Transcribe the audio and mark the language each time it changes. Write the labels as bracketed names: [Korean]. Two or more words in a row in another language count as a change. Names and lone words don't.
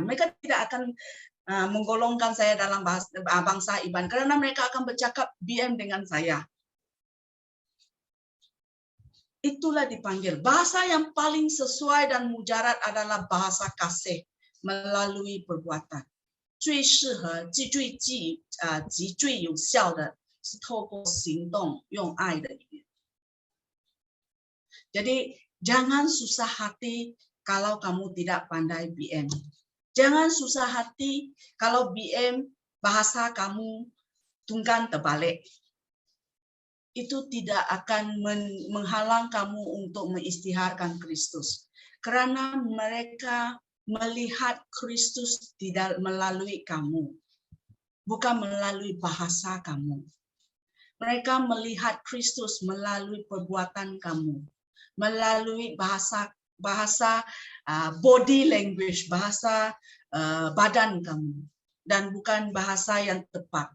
[Malay] Mereka tidak akan menggolongkan saya dalam bangsa Iban, karena mereka akan bercakap BM dengan saya. Itulah dipanggil. Bahasa yang paling sesuai dan mujarab adalah bahasa kasih melalui perbuatan. [Chinese] 最适合、最有效的是透过行动，用爱的语言。 [Malay] Jadi jangan susah hati kalau kamu tidak pandai BM. Jangan susah hati kalau BM bahasa kamu tunggang terbalik. Itu tidak akan menghalang kamu untuk mengisytiharkan Kristus. Karena mereka melihat Kristus tidak melalui kamu, bukan melalui bahasa kamu. Mereka melihat Kristus melalui perbuatan kamu, melalui bahasa [English] body language, [Malay] bahasa badan kamu, dan bukan bahasa yang tepat.